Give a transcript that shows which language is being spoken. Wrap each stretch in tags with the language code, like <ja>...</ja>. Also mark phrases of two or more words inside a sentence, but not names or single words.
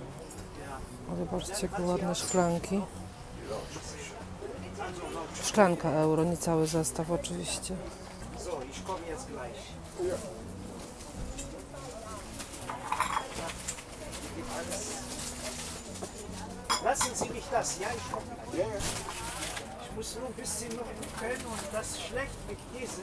<pl>O, zobaczcie, jakie ładne szklanki. Szklanka euro, nie cały zestaw oczywiście.</pl> <de>So, ich komme jetzt gleich. Lassen Sie mich das, ja? Ich komme. Ja, ja. Ich muss nur ein bisschen noch können und das ist schlecht mit Käse.</de>